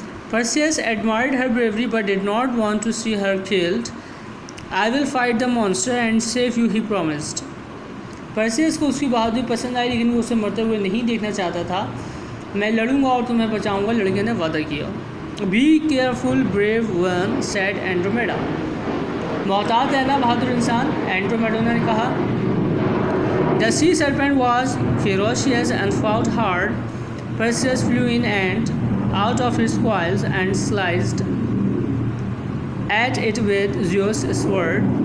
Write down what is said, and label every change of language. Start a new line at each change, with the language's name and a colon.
English: Perseus admired her bravery but did not want to see her killed. I will fight the monster and save you, he promised.
Hindi: Perseus को उसकी बहादुरी पसंद आई, लेकिन वो उसे मरते हुए नहीं देखना चाहता था. मैं लड़ूंगा और तुम्हें बचाऊंगा, लड़के ने वादा किया.
English: Be careful, brave one, said Andromeda.
Hindi: मोहतात रहना बहादुर इंसान, एंड्रोमेडा ने कहा.
English: The sea serpent was ferocious and fought hard. Perseus flew in and out of his coils and sliced at it with Zeus' sword.